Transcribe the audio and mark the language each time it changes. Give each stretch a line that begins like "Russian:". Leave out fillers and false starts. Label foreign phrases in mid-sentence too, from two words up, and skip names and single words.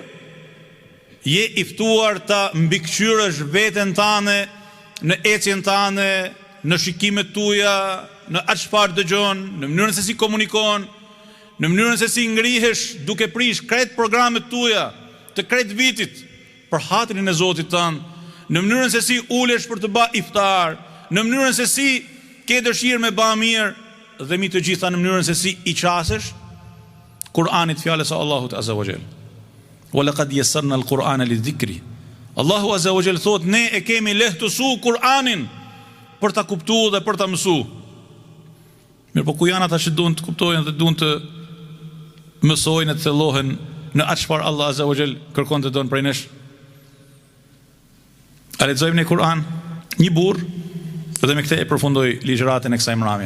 Albanian: je i ftuar ta mbikëqyrësh veten tane në ecjen tane, në shikimet tuaja, në atë çfarë dëgjon, në mënyrën se si komunikon, në mënyrën se si ngrihesh duke prish krejt programet tuaja të krejt vitit për hatrin e Zotit tënd, në mënyrën se si ulesh për të bërë iftar, në mënyrën se si ke dëshirë me bë mirë dhe mi të gjitha në mënyrën se si i qasesh Kur'anit, fjalës së Allahut
Arabic: عز وجل. ولقد يسرنا القرآن للذكر.
Albanian: Allahu
Arabic: عز وجل
Albanian: thot, ne e kemi lehtësu Kur'anin për ta kuptuar dhe për ta mësuar. Mirë, po ku janë ata që duan të kuptojnë dhe duan të mësojnë të thellohen në atë çfarë Allah
Arabic: عز وجل
Albanian: kërkon të donë prej nesh? A lexojmë në Kur'an një burr, dhe me këtë e përfundoj ligjëratën e kësaj mramje.